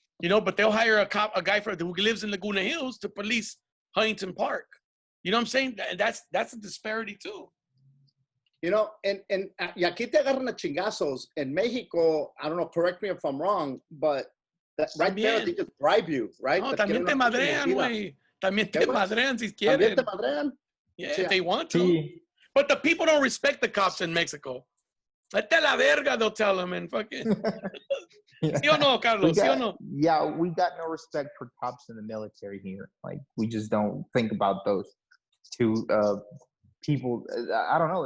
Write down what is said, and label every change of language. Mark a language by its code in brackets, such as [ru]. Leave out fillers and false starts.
[en] You know, but they'll hire a guy who lives in Laguna Hills to police Huntington Park. You know what I'm saying? And that's a disparity too. [es] You know, and y aquí te agarran a chingazos. In Mexico, I don't know, correct me if I'm wrong, but right there, they just bribe you, right? No, también te madrean, güey. También te madrean si quieren. También te madrean? [en] Yeah, if they want to. But the people don't respect the cops in Mexico. Vete la verga, they'll tell them, and fucking. [es] ¿Sí o no, Carlos? ¿Sí o no? [en] Yeah, we got no respect for cops in the military here. Like, we just don't think about those two people. I don't know.